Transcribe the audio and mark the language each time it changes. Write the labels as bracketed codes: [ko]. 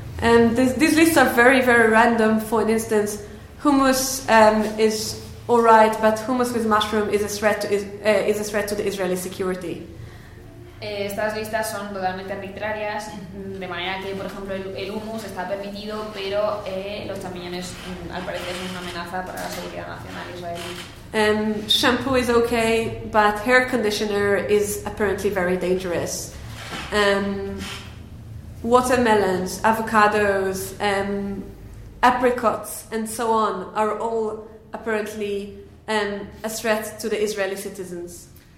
[en] These lists are very, very random. For instance, hummus is all right, but hummus with mushroom is a threat to the Israeli security. [es] Estas listas son totalmente arbitrarias, de manera que, por ejemplo, el hummus está permitido, pero los champiñones, al parecer, son una amenaza para la seguridad nacional israelí. [en] Shampoo is okay, but hair conditioner is apparently very dangerous. Watermelons, avocados, apricots, and so on are all apparently a threat to the Israeli citizens.